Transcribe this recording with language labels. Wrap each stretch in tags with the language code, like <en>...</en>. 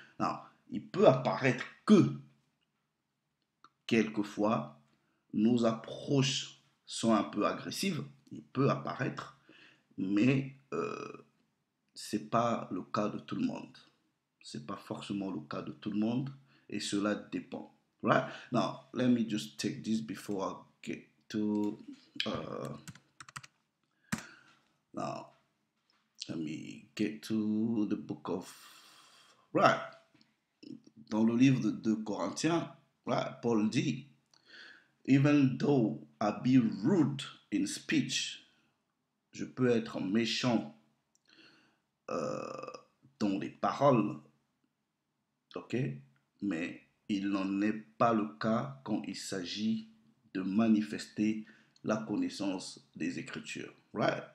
<fr>Now, il peut apparaître que quelquefois nos approches sont un peu agressives, il peut apparaître, mais c'est pas le cas de tout le monde. C'est pas forcément le cas de tout le monde et cela dépend.</fr> <en>Right? Now, let me just take this before I get to now. Let me get to the book of right.</en> <fr>Dans le livre de 2 Corinthiens, right, Paul dit,</fr> <en>even though I be rude in speech,</en> <fr>je peux être méchant dans les paroles, ok, mais il n'en est pas le cas quand il s'agit de manifester la connaissance des Écritures, right?</fr>